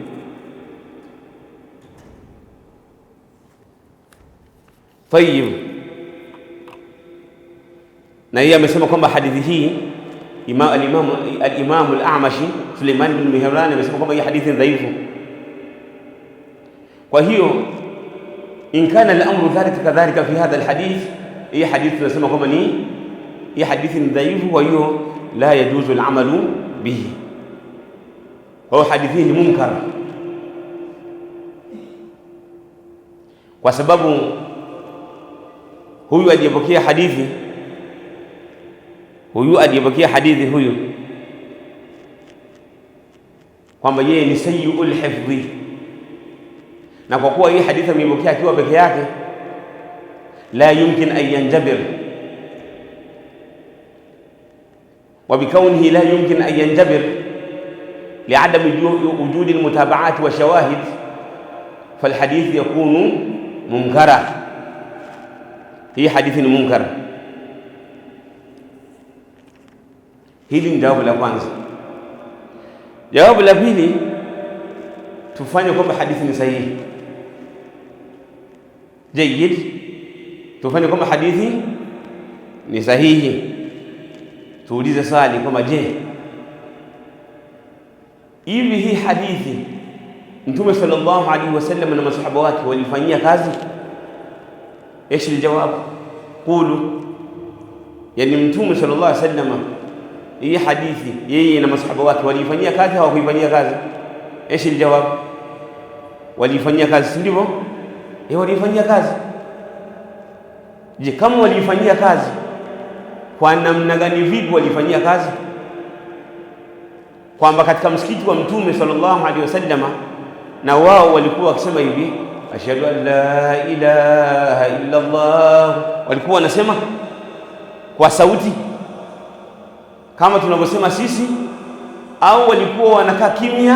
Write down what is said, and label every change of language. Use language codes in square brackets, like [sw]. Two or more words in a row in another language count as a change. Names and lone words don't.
[sw] Tayyib, na yeye amesema kwamba hadithi hii al-Imam al-A'mashi Suleiman ibn Mihran amesema kwamba hii hadithi dhaifu. Kwa hiyo [ar] إن كان الأمر ذلك كذلك في هذا الحديث, [sw] hii hadithi tunasema kwamba ni hii hadithi ni dhaifu, kwa hiyo [ar] لا يجوز العمل به. [sw] Kwa hiyo hadithi ni munkar, kwa sababu huyu aliyepokea hadithi huyu kwamba yeye ni [ar] سيئ الحفظ, [sw] na kwa kuwa hii hadithi ameipokea akiwa peke yake, [ar] لا يمكن أن ينجبر وبكونه لا يمكن أن ينجبر لعدم وجود المتابعات والشواهد فالحديث يكون منكرا. [sw] Hii hadithi ni munkar. Hili ni jawabu la kwanza. Jawabu la pili, tufanye kwamba hadithi ni sahihi. Jayyid, tufanye kwamba hadithi ni sahihi. Tuulize swali kwamba je, hivi hii hadithi Mtume [ar] صلى الله عليه وسلم [sw] na masahaba wake walifanyia kazi? [ar] ايش الجواب؟ قولوا. [sw] يعني Mtume [ar] صلى الله عليه وسلم [sw] hii hadithi yeye na masahaba wake walifanyia kazi au hawakuifanyia kazi? [ar] ايش الجواب؟ [sw] walifanyia kazi, ndivyo? Walifanyia kazi. Je, kama walifanyia kazi, kwa namna gani, vipi walifanyia kazi? Kwamba katika msikiti wa Mtume [ar] صلى الله عليه وسلم [sw] na wao walikuwa wakisema hivi, [ar] أشهد أن لا إله إلا الله, [sw] walikuwa wanasema kwa sauti kama tunavyosema sisi, au walikuwa wanakaa kimya?